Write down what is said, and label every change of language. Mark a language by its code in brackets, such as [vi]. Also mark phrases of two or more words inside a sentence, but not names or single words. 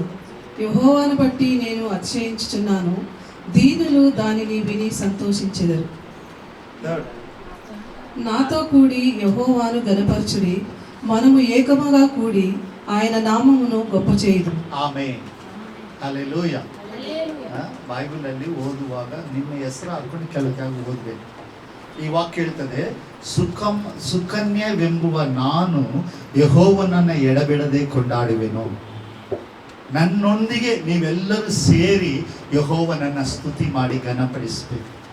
[te] యెహోవాను బట్టి నేను అతిశయించుచున్నాను, దీనులు దానిని విని సంతోషించెదరు. నాతో కూడి యెహోవాను ఘనపరచుడి, మనము ఏకముగా కూడి ఆయన నామమును గొప్ప చేయుదు. [kn] ಆಮೆನ್, ಹಲ್ಲೆಲೂಯಾ. ಬೈಬಲ್ ಅಲ್ಲಿ ಓದುವಾಗ ನಿಮ್ಮ ಹೆಸರು ಹಾಕೊಂಡು ಕೆಲವು ಓದಬೇಕು. ಈ ವಾಕ್ಯ ಹೇಳ್ತದೆ, ಸುಕನ್ಯವೆಂಬುವ ನಾನು ಯೆಹೋವನನ್ನ ಎಡಬಿಡದೆ ಕೊಂಡಾಡುವೆನು. ನನ್ನೊಂದಿಗೆ ನೀವೆಲ್ಲರೂ ಸೇರಿ ಯೆಹೋವನನ್ನ ಸ್ತುತಿ ಮಾಡಿ ಘನಪಡಿಸಬೇಕು.